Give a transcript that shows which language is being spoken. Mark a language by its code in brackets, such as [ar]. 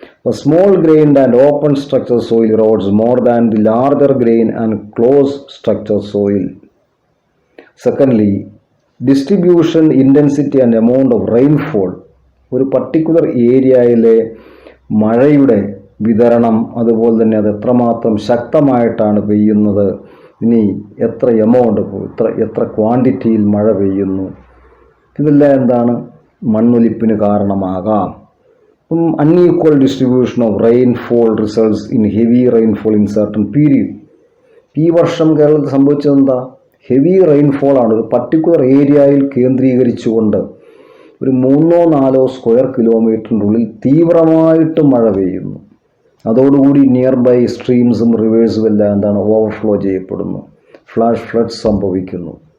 [en] A small grained and open structure soil erodes more than the larger grain and close structure soil. Secondly, distribution, intensity and amount of rainfall. [ml] ഒരു particular ഏരിയയിലെ മഴയുടെ വിതരണം, അതുപോലെ തന്നെ അത് എത്രമാത്രം ശക്തമായിട്ടാണ് പെയ്യുന്നത്, ഇനി എത്ര എമൗണ്ട്, എത്ര ക്വാണ്ടിറ്റിയിൽ മഴ പെയ്യുന്നു, ഇതെല്ലാം മണ്ണൊലിപ്പിന് കാരണമാകാം. [en] Unequal distribution of rainfall results in heavy rainfall in certain period. [ml] ഈ വർഷം കേരളത്തിൽ സംഭവിച്ചത് ഹെവി റെയിൻഫോൾ ആണ്. ഒരു പർട്ടിക്കുലർ ഏരിയയിൽ കേന്ദ്രീകരിച്ചുകൊണ്ട് ഒരു 3-4 സ്ക്വയർ കിലോമീറ്ററിൻ്റെ ഉള്ളിൽ തീവ്രമായിട്ട് മഴ പെയ്യുന്നു. അതോടുകൂടി നിയർ ബൈ സ്ട്രീംസും റിവേഴ്സും എല്ലാം ഓവർഫ്ലോ ചെയ്യപ്പെടുന്നു, ഫ്ലഡ്സ് സംഭവിക്കുന്നു.